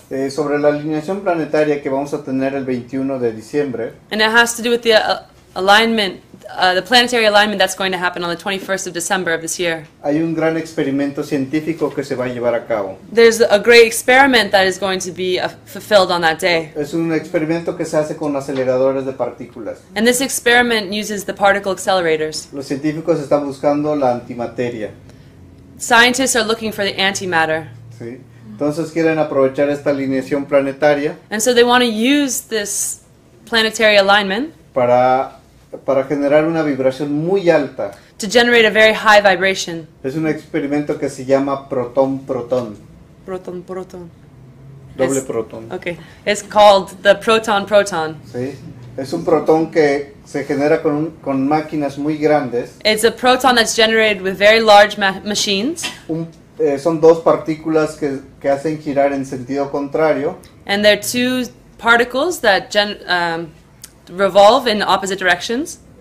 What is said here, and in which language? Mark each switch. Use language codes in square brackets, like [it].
[es] Sobre la alineación planetaria que vamos a tener el 21 de diciembre, [en] And it has to do with the alignment, the planetary alignment that's going to happen on the 21st of December of this year. [es] hay un gran experimento científico que se va a llevar a cabo. [en] There's a great experiment that is going to be fulfilled on that day. [es] Es un experimento que se hace con aceleradores de partículas. [en] And this experiment uses the particle accelerators. [es] Los científicos están buscando la antimateria, [en] Scientists are looking for the antimatter. [es] ¿sí? Entonces quieren aprovechar esta alineación planetaria [en] And so they want to use this planetary alignment [es] para generar una vibración muy alta. [en] to generate a very high vibration. [es] Es un experimento que se llama protón-protón, [en] Proton, proton. [es] doble Es- protón. Okay. [en] It's called the proton-proton. [es] ¿Sí? Es un protón que se genera con máquinas muy grandes. [en] It's a proton that's generated with very large machines. [es] Son dos partículas que hacen girar en sentido contrario. [en] And they're two particles that revolve in opposite directions.